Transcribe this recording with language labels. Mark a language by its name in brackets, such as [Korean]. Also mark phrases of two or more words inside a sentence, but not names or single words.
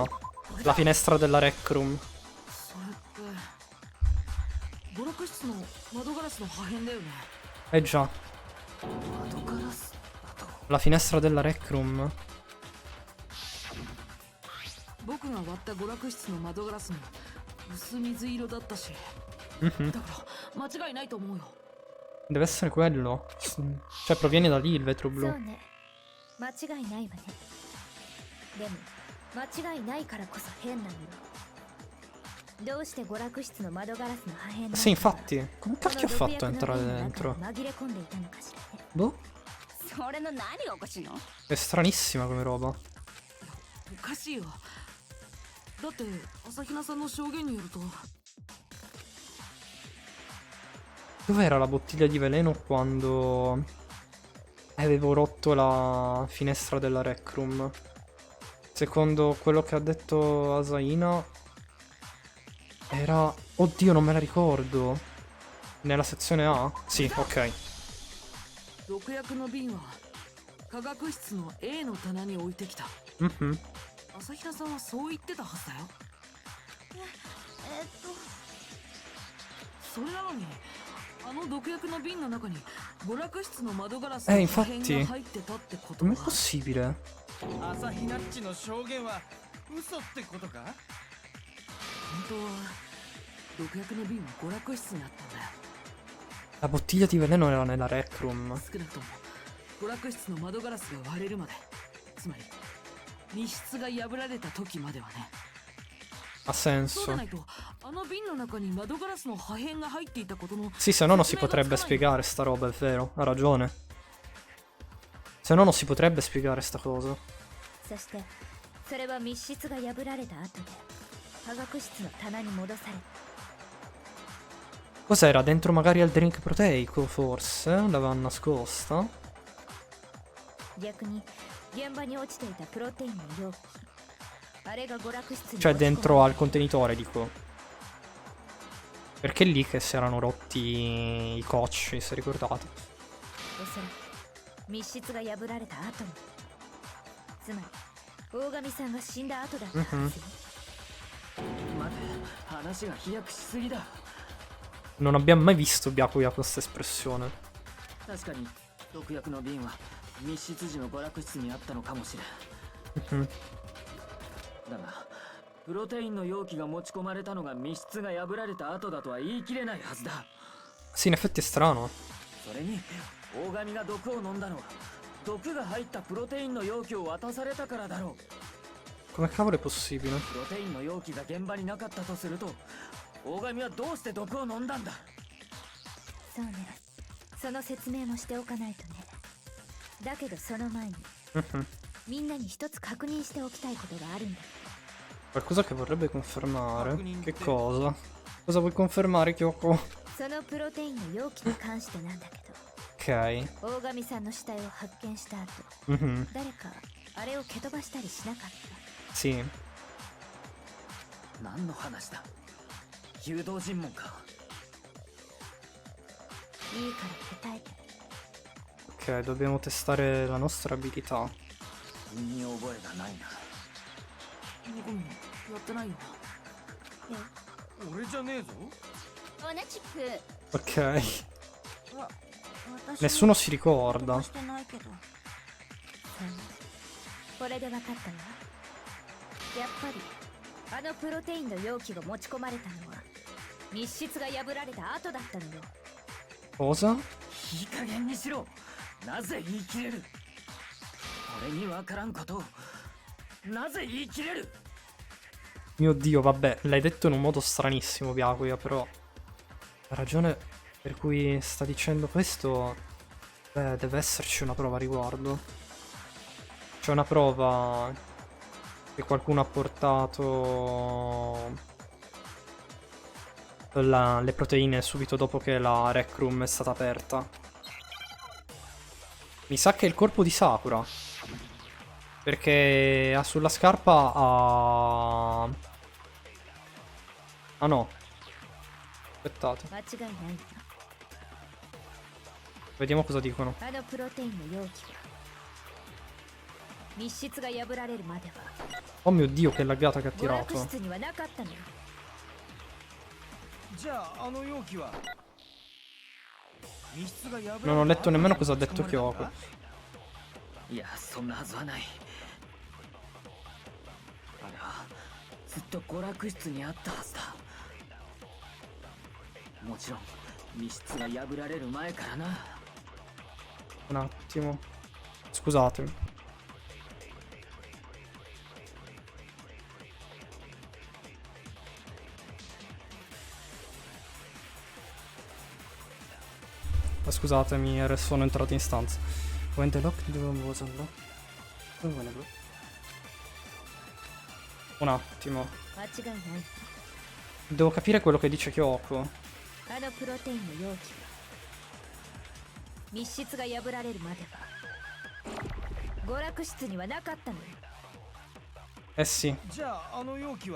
[Italian] La finestra della [English] rec room. [Japanese] それって娯楽室の窓ガラスの破片だよね。 [Italian] Eh già. [Japanese] 窓ガラスだと。 [Italian] La finestra della [English] rec room. [Japanese] 僕が割った娯楽室の窓ガラスも薄水色だったし、 Mhm. だから間違いないと思うよ。 [Italian] Deve essere quello. Cioè proviene da lì il vetro [Japanese] そ [Italian] blu. [Japanese] うね間違いないわね。でも間違いないからこそ変なのよ。どうして娯楽室の窓ガラスの破片 [Italian] Sì, infatti. Come cacchio ha fatto a entrare dentro? [Japanese] 紛れ込んでいたのかしらね。 [Italian] Boh. [Japanese] それの何がおかしいの？ [Italian] È stranissima come roba. [Japanese] おかしいよ。だって朝比奈さんの証言によると [Italian] Dov'era la bottiglia di veleno quando avevo rotto la finestra della [English] rec room? [Italian] Secondo quello che ha detto Asaina era... Oddio, non me la ricordo. Nella sezione A? Sì, ok. [Japanese] 毒薬の瓶は科学室の A の棚に置いてきた。 Mhm. 朝比奈さんはそう言ってたはずだよ。それなのに [Italian] infatti. Com'è possibile? [Japanese] 朝日ナッチの証言は嘘ってことか？本当は毒薬の瓶は娯楽室にあったんだよ。 [Italian] La bottiglia di veleno era nella [English] rec room. [Japanese] 少なくとも娯楽室の窓ガラスが割れるまで、つまり密室が破られた時まではね。 [Italian] Ha [Japanese] そうで [Italian] senso. [Japanese] ないとあの瓶の中に窓ガラスの破片が入っていたことの [Italian] Sì, se no non si potrebbe spiegare sta roba, è vero. Ha ragione. Se no non si potrebbe spiegare sta cosa. [Japanese] そしてそれは密室が破られた後で科学室の棚に戻された。 [Italian] Cos'era? Dentro magari al drink proteico, forse? L'avevano nascosta? [Japanese] 逆に現場に落ちていたプロテインの容器、あれが娯楽室に [Italian] Cioè [Japanese] 持ち込まれ [Italian] dentro al contenitore, dico. Perché è lì che si erano rotti i cocci, se ricordate. [Japanese] おそらく密室が破られた後に、つまり大神さんが死んだ後だったはずよ。待て、話が飛躍しすぎだ。 [Italian] Non abbiamo mai visto Byakuya con questa espressione. [Japanese] 確かに毒薬の瓶は密室時の娯楽室にあったのかもしれん。だがプロテインの容器が持ち込まれたのが密室が破られた後だとは言い切れないはずだ。 [Italian] Sì, in effetti è strano. [Japanese] それに大神が毒を飲んだのは毒が入ったプロテインの容器を渡されたからだろう。 [Italian] Come cavolo è possibile? [Japanese] プロテインの容器が現場になかったとすると、大神はどうして毒を飲んだんだ。そうね、その説明もしておかないとね。だけどその前にみんなに一つ確認しておきたいことがあるんだ。 [Italian] Qualcosa che vorrebbe confermare. Che cosa? Cosa vuoi confermare, Kyoko? [Japanese] そのプロテインの容器に関してなんだけど、 [Italian] Ok. [Japanese] 大神さんの死体を発見した後、 Mhm. 誰かあれを蹴飛ばしたりしなかった？ [Italian] Sì. [Japanese] 何の話だ。誘導尋問か。いいから答えて。 [Italian] Ok, dobbiamo testare la nostra abilità. [Japanese] 身に覚えがないな。僕もやってないよ。俺じゃねえぞ。同じく。 [Italian] Ok. [Japanese] 私 [Italian] Nessuno si ricorda. [Japanese] してないけど。これで分かったわ。やっぱりあのプロテインの容器が持ち込まれたのは密室が破られた後だったのよ。 [Italian] Cosa? [Japanese] いい加減にしろ。なぜ言い切れる。俺にわからんことをなぜ言い切れる。 [Italian] Mio Dio, vabbè, l'hai detto in un modo stranissimo, Byakuya, però la ragione per cui sta dicendo questo, beh, deve esserci una prova a riguardo. C'è una prova che qualcuno ha portato le proteine subito dopo che la [English] rec room [Italian] è stata aperta. Mi sa che è il corpo di Sakura, perché ha sulla scarpa ha... Ah no. Aspettate. [Japanese] 間違いないわ。 [Italian] Vediamo cosa dicono. [Japanese] あのプロテインの容器は密室が破られるまでは [Italian] Oh mio Dio, che laggata che ha [Japanese] 娯楽 [Italian] tirato. [Japanese] 室にはなかったのよ。じゃああの容器は密室が破られた [Italian] Non ho letto nemmeno cosa ha detto Kyoko. [Japanese] いや、そんなはずはない。あれはずっと娯楽室にあったはずだ。もちろん密室が破られる前からな。 [Italian] Un attimo. Scusatemi. Scusatemi, sono entrato in stanza. [English] When the lock was unlocked. [Italian] Un attimo. [Japanese] 間違いない。 [Italian] Devo capire quello che dice Kyoko. [Japanese] あのプロテインの容器は密室が破られるまでは娯楽室にはなかったのよ。 [Italian] Eh sì. [Japanese] じゃああの容器は